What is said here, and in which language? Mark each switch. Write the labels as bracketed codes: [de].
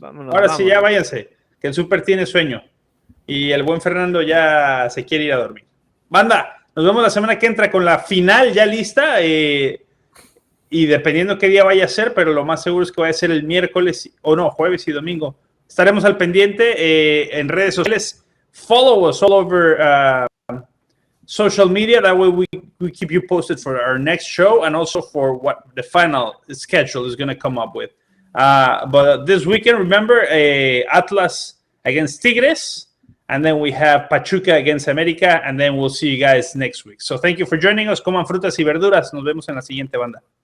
[es] Ahora sí, ya váyanse, que el Super tiene sueño. Y el buen Fernando ya se quiere ir a dormir. Banda, nos vemos la semana que entra con la final ya lista. Y dependiendo qué día vaya a ser, pero lo más seguro es que vaya a ser el miércoles, o no, jueves y domingo. Estaremos al pendiente en redes sociales. [en] Follow us all over social media. That way we keep you posted for our next show and also for what the final schedule is going to come up with. But this weekend, remember, Atlas against Tigres, and then we have Pachuca against América, and then we'll see you guys next week. So thank you for joining us. [es] Coman frutas y verduras. Nos vemos en la siguiente, banda.